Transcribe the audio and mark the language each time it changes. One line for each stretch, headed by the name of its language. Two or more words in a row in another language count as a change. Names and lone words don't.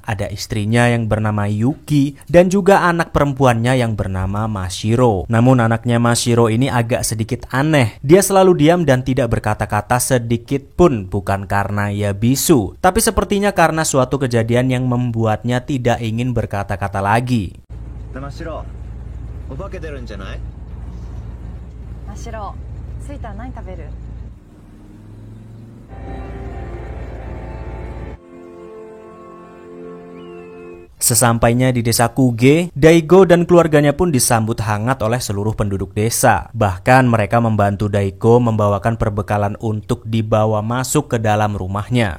Indonesian: Ada istrinya yang bernama Yuki dan juga anak perempuannya yang bernama Mashiro. Namun anaknya Mashiro ini agak sedikit aneh. Dia selalu diam dan tidak berkata-kata sedikit pun, bukan karena ia bisu, tapi sepertinya karena suatu kejadian yang membuatnya tidak ingin berkata-kata lagi.
Japanese: Mashiro, お化け出るんじゃない? Mashiro, すいた何食べる?
Indonesian: Sesampainya di desa Kuge, Daigo dan keluarganya pun disambut hangat oleh seluruh penduduk desa. Bahkan mereka membantu Daigo membawakan perbekalan untuk dibawa masuk ke dalam rumahnya.